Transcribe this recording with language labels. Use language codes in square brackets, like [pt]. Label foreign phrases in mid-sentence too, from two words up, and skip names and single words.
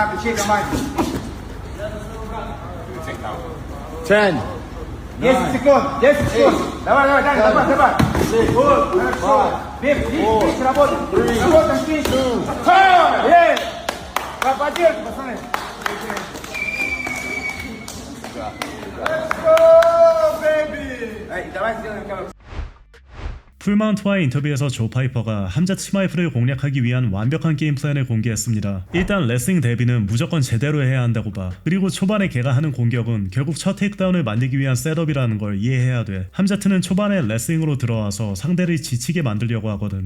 [ru] 10. 10 секунд. Давай, давай. Хорошо. Бег, работай. Работаем, финиш. Поддержка, пацаны. [en] Let's go, baby. [ru] Давай сделаем короткий. [ko] 풀마운트와의 인터뷰에서 조 파이퍼가 함자 치마이프를 공략하기 위한 완벽한 게임 플랜을 공개했습니다. 일단 레슬링 대비는 무조건 제대로 해야 한다고 봐. 그리고 초반에 걔가 하는 공격은 결국 첫 테이크다운을 만들기 위한 셋업이라는 걸 이해해야 돼. 함자트는 초반에 레슬링으로 들어와서 상대를 지치게 만들려고 하거든.